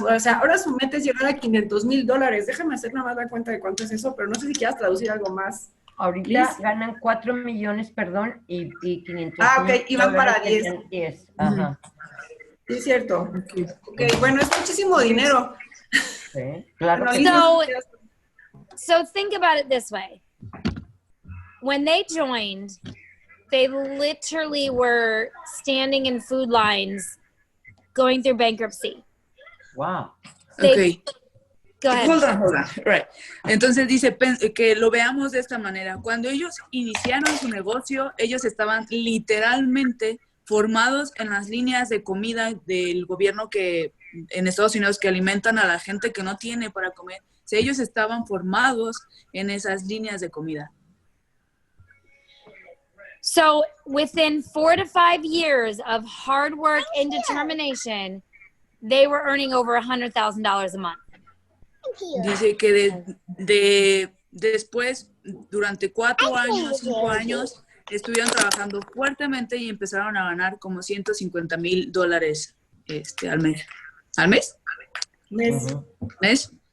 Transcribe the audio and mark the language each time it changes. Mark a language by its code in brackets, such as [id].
[es] O sea, ahora su meta es llegar a $500,000. Déjame hacer nada más la cuenta de cuánto es eso, pero no sé si quieras traducir algo más. Ahorita Liz. ganan 4 millones, perdón, y 500. Ah, ok, iban para 10. 10. Ajá. Sí, es cierto. Okay, bueno, es muchísimo dinero. Sí, claro. Bueno, Que [en] So think about it this way. When they joined, they literally were standing in food lines going through bankruptcy. wow. They, Ok. Go ahead. Hold on. Right. [es] Entonces dice que lo veamos de esta manera. Cuando ellos iniciaron su negocio, ellos estaban literalmente formados en las líneas de comida del gobierno en Estados Unidos que alimentan a la gente que no tiene para comer. O sea, ellos estaban formados en esas líneas de comida. [en] So within 4 to 5 years of hard work and determination, they were earning over $100,000 a month. [es] Dice que después, durante 4 años, 5 años, estuvieron trabajando fuertemente y empezaron a ganar como $150,000 al mes. ¿Al mes? ¿Mes?